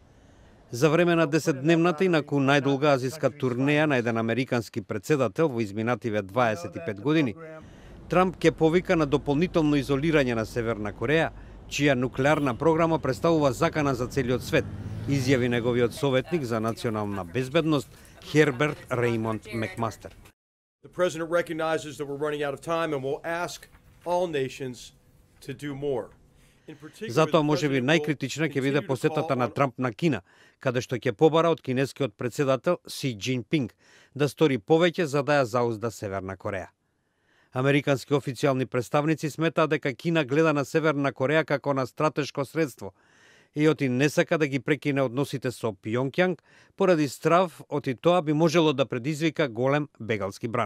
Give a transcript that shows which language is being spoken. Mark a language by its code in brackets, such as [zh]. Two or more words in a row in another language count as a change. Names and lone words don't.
[mk] За време на 10-дневната инаку најдолга азиска турнеја на еден американски председател во изминативе 25 години, Трамп ќе повика на дополнително изолирање на Северна Кореја, чија нуклеарна програма представува закана за целиот свет, изјави неговиот советник за национална безбедност Херберт Реймонд Макмастер. [en] The president recognizes that we're running out of time and will ask all nations to do more. [mk] Затоа можеби најкритична ќе биде посетата на Трамп на Кина, каде што ќе побара од кинескиот председател Си Џинпинг да стори повеќе за да ја заузда Северна Кореја. Американски официјални представници сметаат дека Кина гледа на Северна Кореја како на стратешко средство и оти не сака да ги прекине односите со Пјонкјанг поради страв оти тоа би можело да предизвика голем бегалски бран.